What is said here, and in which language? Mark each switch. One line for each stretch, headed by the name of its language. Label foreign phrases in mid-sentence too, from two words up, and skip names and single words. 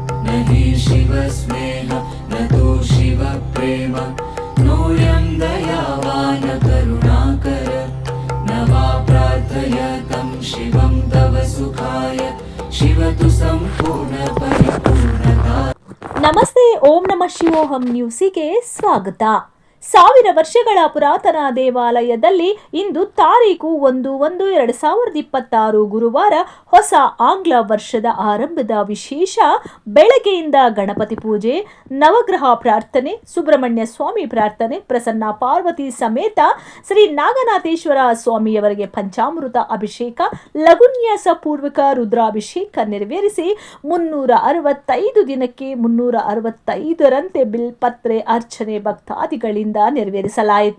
Sanskrit: न हि शिवस्नेह न तु शिवप्रेम नोऽयं दयावान् करुणाकर न वा प्रार्थयतं शिवं तव सुखाय शिव तु ಸಂಪೂರ್ಣ ಪರಿಪೂರ್ಣತಾ.
Kannada: ನಮಸ್ತೆ, ಓಂ ನಮಃ ಶಿವೋಹಂ ನ್ಯೂಸಿಗೆ ಸ್ವಾಗತ. 1000 ವರ್ಷಗಳ ಪುರಾತನ ದೇವಾಲಯದಲ್ಲಿ ಇಂದು ತಾರೀಕು 1/1/2026 ಗುರುವಾರ ಹೊಸ ಆಂಗ್ಲ ವರ್ಷದ ಆರಂಭದ ವಿಶೇಷ ಬೆಳಗ್ಗೆಯಿಂದ ಗಣಪತಿ ಪೂಜೆ, ನವಗ್ರಹ ಪ್ರಾರ್ಥನೆ, ಸುಬ್ರಹ್ಮಣ್ಯ ಸ್ವಾಮಿ ಪ್ರಾರ್ಥನೆ, ಪ್ರಸನ್ನ ಪಾರ್ವತಿ ಸಮೇತ ಶ್ರೀ ನಾಗನಾಥೇಶ್ವರ ಸ್ವಾಮಿಯವರಿಗೆ ಪಂಚಾಮೃತ ಅಭಿಷೇಕ, ಲಘುನ್ಯಾಸ ಪೂರ್ವಕ ರುದ್ರಾಭಿಷೇಕ ನೆರವೇರಿಸಿ 365 ದಿನಕ್ಕೆ 365ರಂತೆ ಬಿಲ್ಪತ್ರೆ ಅರ್ಚನೆ ಭಕ್ತಾದಿಗಳಿಂದ ನೆರವೇರಿಸಲಾಯಿತು.